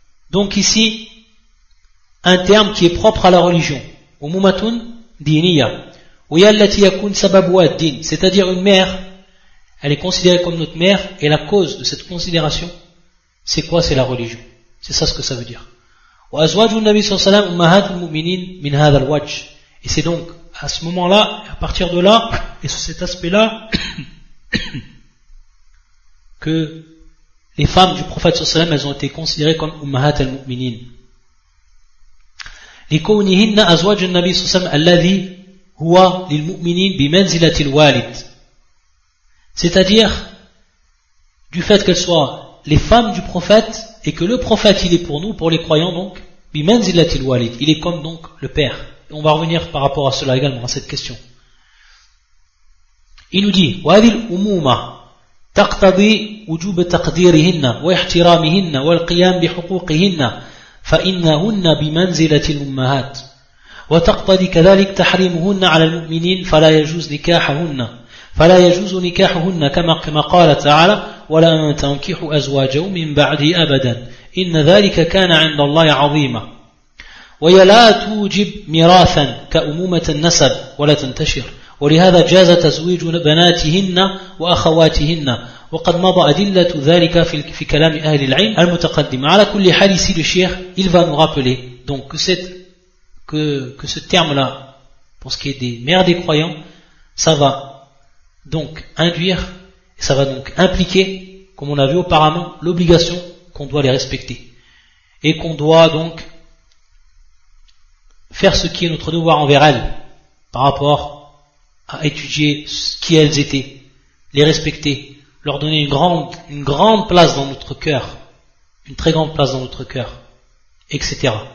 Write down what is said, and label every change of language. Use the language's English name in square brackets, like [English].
[French] Donc ici, un terme qui est propre à la religion. [Arabic] Umumatun diniya. Uyallati yakun sababwa din. [French] C'est-à-dire une mère. Elle est considérée comme notre mère. Et la cause de cette considération, c'est quoi? C'est la religion. C'est ça ce que ça veut dire. [Arabic] وأزواج النبي صلى الله عليه وسلم أمهات المؤمنين من هذا الوجه. [French] Et c'est donc à ce moment-là, à partir de là, et sur cet aspect-là, que les femmes du prophète صلى الله عليه وسلم, elles ont été considérées comme [Arabic] أمهات المؤمنين. لكونهن أزواج النبي صلى الله عليه وسلم الذي هو للمؤمنين بمنزلة الوالد. [French] C'est-à-dire du fait qu'elles soient les femmes du prophète et que le prophète il est pour nous, pour les croyants donc, [Arabic] bimanzilatil walid, [French] il est comme donc le père. On va revenir par rapport à cela également, à cette question. Il nous dit, [Arabic] وَهَذِي الْأُمُومَةِ تَقْتَضِي وُجُوبَ تَقْدِيرِهِنَّ وَاِحْتِرَامِهِنَّ وَالْقِيَامِ بِحُقُوقِهِنَّ فَإِنَّهُنَّ بِمَنْزِلَةِ الْأُمَّهَاتِ وَتَقْتَضِي كَذَلِكَ تَحْرِيمُهُنَّ عَلَى الْمُؤْمِنِينَ فَلَا يَجُوز نِكَاحَهُنَّ فلا يجوز نكاحهن كما قال تعالى ولا من تنكح أزواجه من بعده أبدا إن ذلك كان عند الله عظيما وهي لا توجب ميراثا كأمومة النسب ولا تنتشر ولهذا جاز تزويج بناتهن وأخواتهن وقد مضى أدلة ذلك في كلام أهل العلم المتقدم على كل حال [French] ici le cheikh il va nous rappeler donc que ce terme là pour ce qui est des mères des croyants ça va donc induire, et ça va donc impliquer, comme on a vu auparavant, l'obligation qu'on doit les respecter. Et qu'on doit donc faire ce qui est notre devoir envers elles, par rapport à étudier qui elles étaient, les respecter, leur donner une grande place dans notre cœur, une très grande place dans notre cœur, etc.